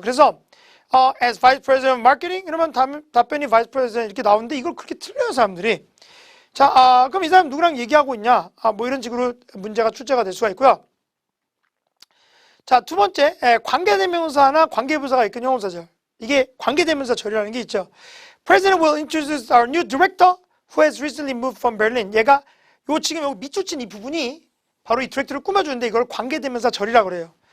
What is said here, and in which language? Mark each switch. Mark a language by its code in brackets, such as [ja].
[ko] 그래서 [en] as Vice President of Marketing [ko] 이러면 답변이 Vice President 이렇게 나오는데 이걸 그렇게 틀려요, 사람들이. 자, 그럼 이 사람 누구랑 얘기하고 있냐? 뭐 이런 식으로 문제가 출제가 될 수가 있고요. 자, 두 번째, 관계대명사나 관계부사가 있건 형용사절. 이게 관계대명사절이라는 게 있죠. [en] President will introduce our new director who has recently moved from Berlin. [ko] 얘가 지금 여기 밑줄 친 이 부분이 바로 이 디렉터를 꾸며주는데 이걸 관계대명사절이라고 그래요.